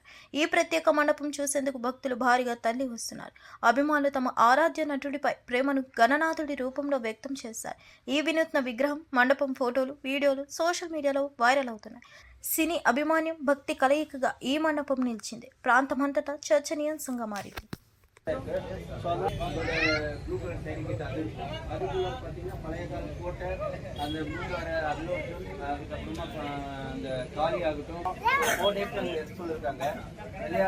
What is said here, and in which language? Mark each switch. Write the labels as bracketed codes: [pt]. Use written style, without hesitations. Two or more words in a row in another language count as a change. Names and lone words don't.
[te] ఈ ప్రత్యేక మండపం చూసేందుకు భక్తులు భారీగా తరలి వస్తున్నారు. అభిమానులు తమ ఆరాధ్య నటుడిపై ప్రేమను గణనాథుడి రూపంలో వ్యక్తం చేశారు. ఈ వినూత్న విగ్రహం, మండపం ఫోటోలు, వీడియోలు [en] social mediaలో [te] వైరల్ అవుతున్నాయి. సినీ అభిమాన్యం, భక్తి కలయికగా ఈ మండపం నిలిచింది. ప్రాంతమంతటా చర్చనీయాంశంగా మారింది. [ta] அதுக்குள்ள பார்த்தீங்கன்னா பழைய கால கோட்டை, அந்த மூணாறு அல்லோட்டும், அதுக்கப்புறமா அந்த காளி ஆகட்டும், 4 days அங்கே எக்ஸ்போல இருக்காங்க இல்லையா.